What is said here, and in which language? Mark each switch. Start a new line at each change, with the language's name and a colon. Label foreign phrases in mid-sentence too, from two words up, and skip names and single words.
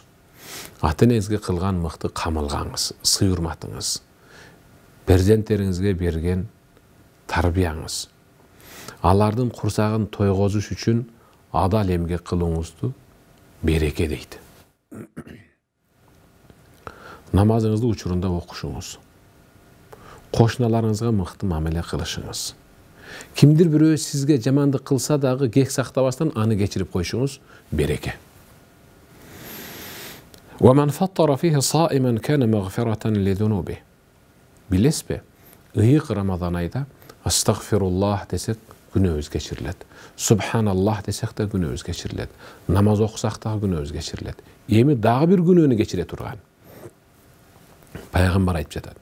Kyrgyz: Ата-энеңизге кылган мыкты камылгаңыз, сый-урматыңыз, перзенттериңизге берген тарбияңыз, алардын курсагын тойгозуш үчүн адал эмгек кылууңузду береке дейт. Намазыңызды учурунда окушуңуз. Кошуналарыңызга мыкты мамиле кылышыңыз. Кимдир бирөө сизге жамандык кылса дагы кек сактабастан аны кечирип койушуңуз береке.
Arabic: وَمَنْ فَطَّرَ فِيهِ صَائِمًا كَانَ مَغْفِرَةً لِذُنُوبِهِ.
Kyrgyz: Билесизби? Ыйык Рамазан айда астагфируллах десек күнөөбүз кечирилет. Субханаллах десек да күнөөбүз кечирилет. Намаз окусак да күнөөбүз кечирилет. Эми дагы бир күнөөнү кечире турган. Пайгамбар айтып жатат.